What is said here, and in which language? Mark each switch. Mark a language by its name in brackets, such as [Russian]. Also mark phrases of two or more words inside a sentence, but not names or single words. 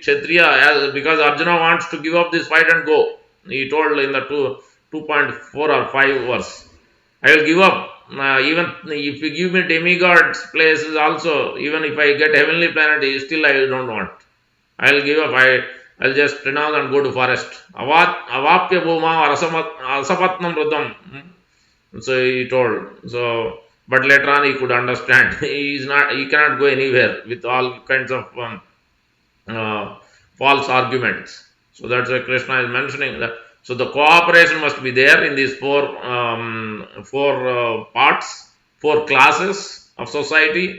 [English] Kshatriya, because Arjuna wants to give up this fight and go. He told in the 2.4 or 5 verse, I will give up. Even if you give me demigods places also, even if I get heavenly planet, still I don't want. I will give up. I'll just renounce and go to forest. [Sanskrit] Avapya bhuma asapatnam rudam. [English] So he told. So, but later on he could understand. He cannot go anywhere with all kinds of false arguments. So that's why Krishna is mentioning that. So the cooperation must be there in these four parts, four classes of society.